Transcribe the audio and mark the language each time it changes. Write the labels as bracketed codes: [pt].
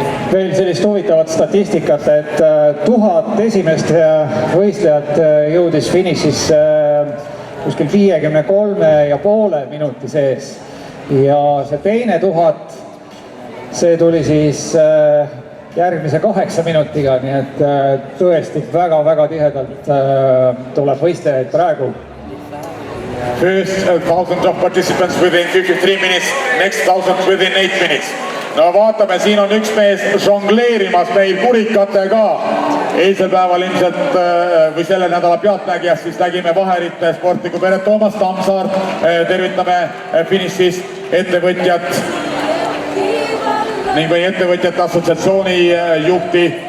[et] Veel sellist huvitavat statistikat, et 1000 esimest võistlejat jõudis finišis kuskil 53,5 minuti sees. Ja see teine 1000, see tuli siis järgmise 8 minutiga, nii et tõesti väga-väga tihedalt tuleb võistlejaid praegu. [en] First 1000 of participants within 53 minutes, next 1000 within 8 minutes. [et] No vaatame, siin on üks mees žongleerimas meil kurikatega. Eilsel päeval ilmselt või selle nädala pealtnägijas siis nägime Vaherite sportliku pere Toomas Tammsaart. Tervitame finišist ettevõtjat ning või ettevõtjate assotsiatsiooni juhti.